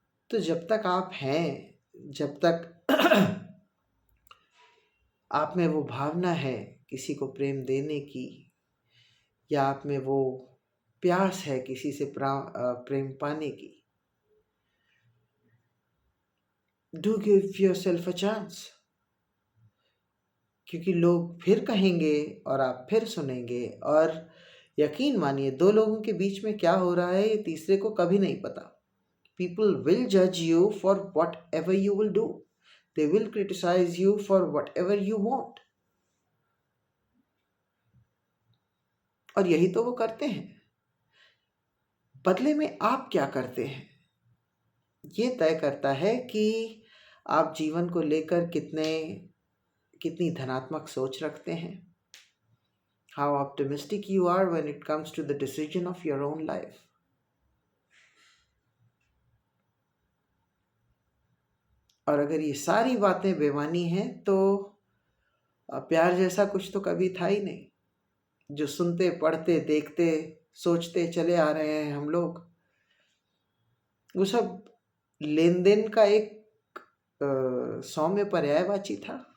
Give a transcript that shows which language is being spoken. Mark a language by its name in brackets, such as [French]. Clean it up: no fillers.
[Hindi] तो जब तक आप हैं, जब तक आप में वो भावना है किसी को प्रेम देने की, या आप में वो प्यास है किसी से प्रेम पाने की, [English] Do give yourself a chance. [Hindi] क्योंकि लोग फिर कहेंगे और आप फिर सुनेंगे, और यकीन मानिए 2 लोगों के बीच में क्या हो रहा है ये तीसरे को कभी नहीं पता। [English] People will judge you for whatever you will do. They will criticize you for whatever you want. [Hindi] और यही तो वो करते हैं। बदले में आप क्या करते हैं, ये तय करता है कि आप जीवन को लेकर कितनी धनात्मक सोच रखते हैं। [English] How optimistic you are when it comes to the decision of your own life. [Hindi] और अगर ये सारी बातें बेमानी हैं तो प्यार जैसा कुछ तो कभी था ही नहीं। जो सुनते, पढ़ते, देखते, सोचते चले आ रहे हैं हम लोग, वो सब लेन देन का एक सौम्य पर्यायवाची था।